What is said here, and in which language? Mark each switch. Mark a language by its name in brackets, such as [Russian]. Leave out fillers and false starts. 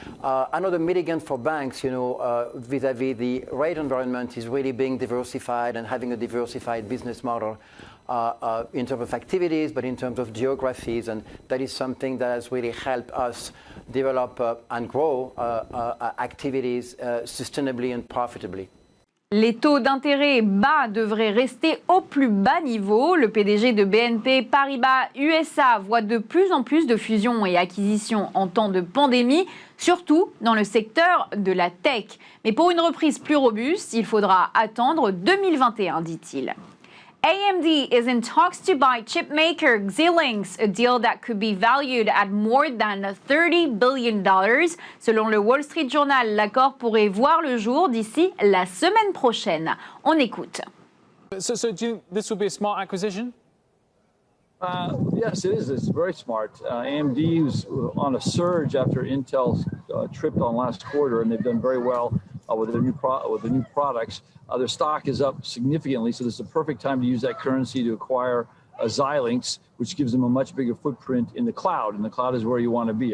[English] Another mitigant for banks, vis-a-vis the rate environment, is really being diversified and having a diversified business model in terms of activities, but in terms of geographies, and that is something that has really helped us develop and grow activities sustainably and profitably. [French] Les taux d'intérêt bas devraient rester au plus bas niveau. Le PDG de BNP Paribas USA voit de plus en plus de fusions et acquisitions en temps de pandémie, surtout dans le secteur de la tech. Mais pour une reprise plus robuste, il faudra attendre 2021, dit-il. [English] AMD is in talks to buy chipmaker Xilinx, a deal that could be valued at more than $30 billion. [French] Selon le Wall Street Journal, l'accord pourrait voir le jour d'ici la semaine prochaine. On écoute. [English] So do you think this will be a smart acquisition? Yes, it is. It's very smart. AMD was on a surge after Intel tripped on last quarter, and they've done very well with the new products. Their stock is up significantly, so this is a perfect time to use that currency to acquire Xilinx, which gives them a much bigger footprint in the cloud, and the cloud is where you want to be.